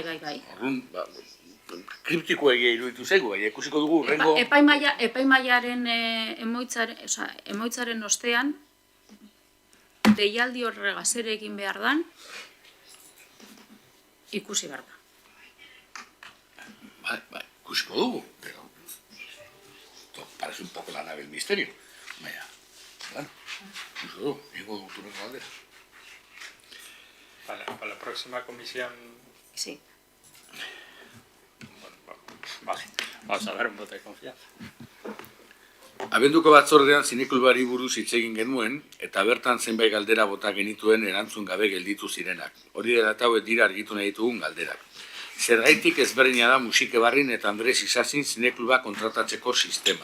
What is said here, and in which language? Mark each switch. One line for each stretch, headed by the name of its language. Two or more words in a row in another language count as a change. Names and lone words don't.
Basque: Orduan, kriptiko egia iruditu zaigu, ikusiko dugu urrengo... Epaimaiaren emoitzaren ostean, deialdi horregaz ere egin behar dan, ikusi behar da. Bai, ikusiko dugu,
Spanish: pero... parece un poco la nave del misterio.
Basque: Baina, bueno, ikusiko dugu,
Spanish: digo turno galdera. Para la próxima comisión... Sí. Vale, vamos a dar un voto de confianza.
Basque: Abenduko batzordean zineklubari buruz hitz egin genuen, eta bertan zenbait galdera bota genituen erantzun gabe gelditu zirenak. Hori dela eta hauek dira argitu nahi ditugun galderak. Zergaitik ezberdina da Musikebarrin eta Andres Isazin zinekluba kontratatzeko sistema.